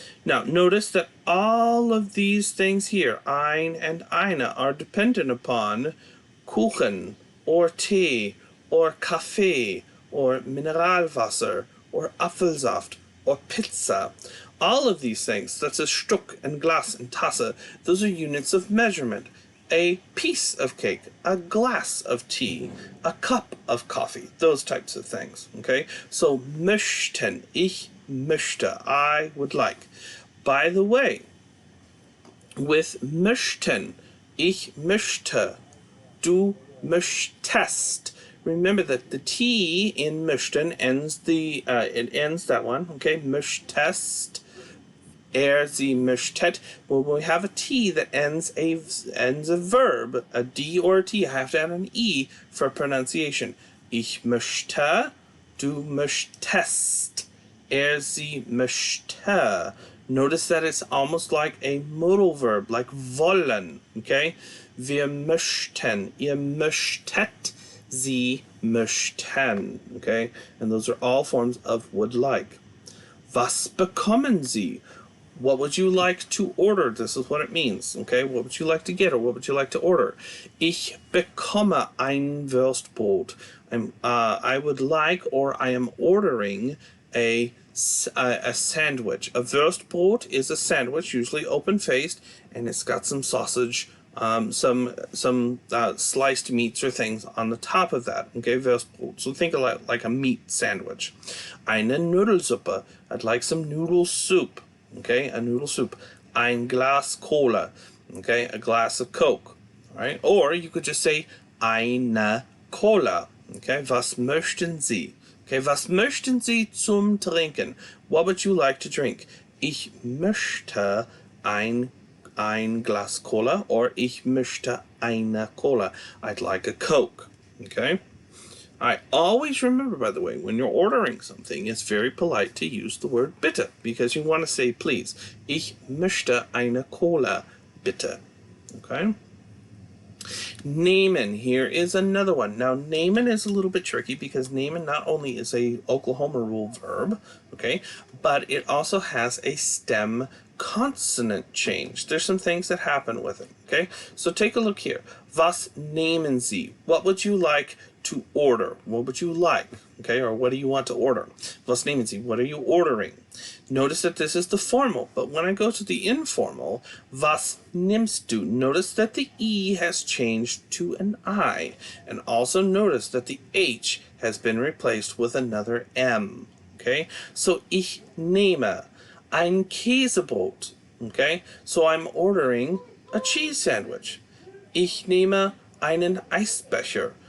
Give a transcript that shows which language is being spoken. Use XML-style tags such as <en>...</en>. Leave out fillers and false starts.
<en>Now, notice that all of these things here, ein and eine, are dependent upon Kuchen, or tea, or Kaffee, or Mineralwasser, or Apfelsaft, or Pizza. All of these things, such as Stück and Glas and Tasse, those are units of measurement. A piece of cake, a glass of tea, a cup of coffee, those types of things, okay? So, möchten,</en> <de>ich möchte,</de> <en>I would like. By the way, with möchten,</en> <de>ich möchte, du möchtest,</de> <en>remember that the T in möchten ends it ends that one, okay?</en> <de>Möchtest, sie möchtet.</de> <en>When we have a T that ends a verb, a D or a T, I have to add an E for pronunciation.</en> <de>Ich möchte, du möchtest, sie möchte.</de> <en>Notice that it's almost like a modal verb, like wollen, okay?</en> <de>Wir möchten, ihr möchtet, sie möchten, okay?</de> <en>And those are all forms of would like.</en> <de>Was bekommen Sie?</de> <en>What would you like to order? This is what it means, okay? What would you like to get, or what would you like to order?</en> <de>Ich bekomme ein Wurstbrot.</de> <en>I would like, or I am ordering a sandwich. A Wurstbrot is a sandwich, usually open-faced, and it's got some sausage, some sliced meats or things on the top of that. Okay, Wurstbrot. So think of it like a meat sandwich.</en> <de>Eine Nudelsuppe.</de> <en>I'd like some noodle soup. Okay, a noodle soup.</en> <de>Ein Glas Cola.</de> <en>Okay, a glass of Coke. All right, or you could just say</en> <de>eine Cola. Okay, was möchten Sie? Okay, was möchten Sie zum Trinken?</de> <en>What would you like to drink?</en> <de>Ich möchte ein Glas Cola, or ich möchte eine Cola.</de> <en>I'd like a Coke. Okay? Alright, always remember, by the way, when you're ordering something, it's very polite to use the word bitte, because you want to say please.</en> <de>Ich möchte eine Cola, bitte.</de> <en>Okay? Nehmen, here is another one. Now, nehmen is a little bit tricky because nehmen not only is a Oklahoma rule verb, okay, but it also has a stem consonant change. There's some things that happen with it, okay? So take a look here.</en> <de>Was nehmen Sie?</de> <en>What would you like to order? What would you like? Okay, or what do you want to order?</en> <de>Was nehmen Sie?</de> <en>What are you ordering? Notice that this is the formal, but when I go to the informal,</en> <de>was nimmst du?</de> <en>Notice that the E has changed to an I, and also notice that the H has been replaced with another M.</en> <de>Okay, so ich nehme ein Käsebrot.</de> <en>Okay, so I'm ordering a cheese sandwich.</en> <de>Ich nehme einen Eisbecher.</de>